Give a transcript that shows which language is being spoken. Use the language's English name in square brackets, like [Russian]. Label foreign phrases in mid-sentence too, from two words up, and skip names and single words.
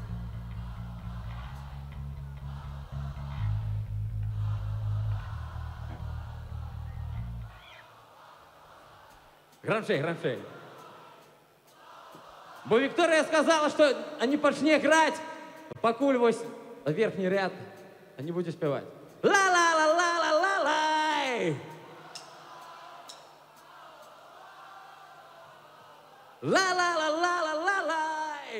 [Belarusian] Громчей, громчей. Бо Виктория сказала, что они пошли играть, покуль вось верхний ряд, они будут спевать. Ла-ла-ла-ла-ла-ла-лай. Ла-ла-ла-ла-ла-ла-лай.